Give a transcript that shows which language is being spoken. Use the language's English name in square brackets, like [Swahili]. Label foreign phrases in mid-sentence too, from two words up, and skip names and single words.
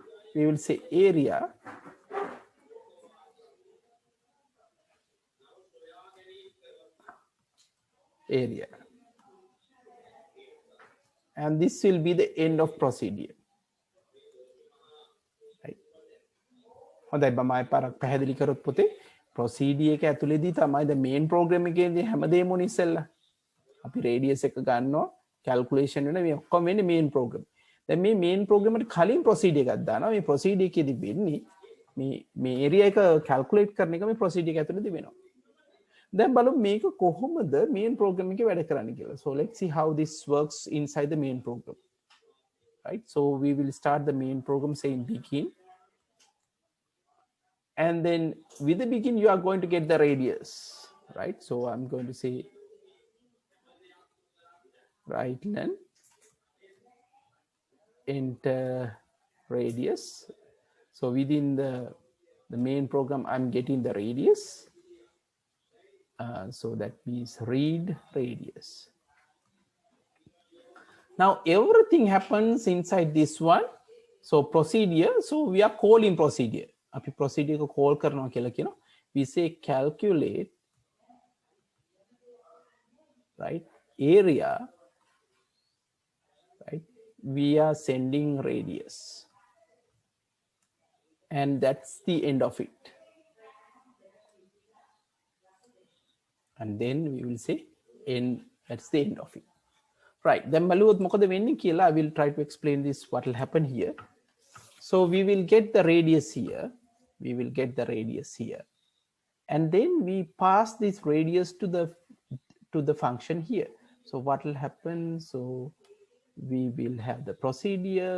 [English] we will say area and this will be the end of procedure. Right. [Sinhala] හොඳයි මම ආයෙ පාරක් පැහැදිලි කරොත් පුතේ procedure එක ඇතුළේදී තමයි [English] the main program [Sinhala] එකේදී හැමදේම උනේ ඉස්සෙල්ලා. අපි radius එක ගන්නවා calculation වෙන මේ ඔක්කොම වෙන්නේ [English] main program. [Sinhala] දැන් මේ [English] main program [Sinhala] එකට කලින් procedure එකක් දානවා. මේ procedure එකේදී වෙන්නේ මේ area එක calculate කරන එක මේ procedure එක ඇතුළේදී වෙනවා. දැන් බලමු මේක කොහොමද [English] main program [Sinhala] එකේ වැඩ කරන්නේ කියලා. [English] So let's see how this works inside the main program. Right? So we will start the main program saying begin. And then with the begin, you are going to get the radius, right? So I'm going to say right len enter radius. So within the main program, I'm getting the radius. So that means read radius. Now everything happens inside this one. So procedure, so we are calling procedure. [Sinhala] අපි procedure එක call කරනවා කියලා කියනවා. [English] We say calculate, right, area, right, we are sending radius. And that's the end of it. And then we will say end, that's the end of it. Right, then [Sinhala] බලුවොත් මොකද වෙන්නේ කියලා [English] I will try to explain this what will happen here. So we will get the radius here. We will get the radius here. And then we pass this radius to the function here. So what will happen? So we will have the procedure.